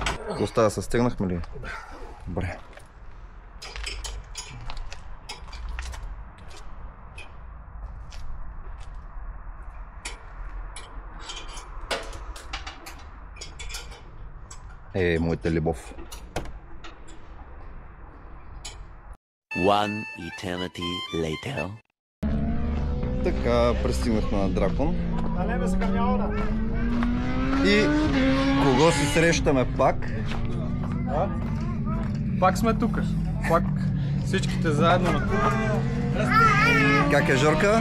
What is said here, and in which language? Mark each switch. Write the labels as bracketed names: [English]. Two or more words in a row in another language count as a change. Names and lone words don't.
[Bulgarian] Какво става, състегнахме ли? Добре. Моята любов. [English] One eternity later. [Bulgarian] Така, пристигнахме на Дракон. И кого си срещаме пак? Пак сме тук. Пак всичките заедно на тук. Как е, Жорка?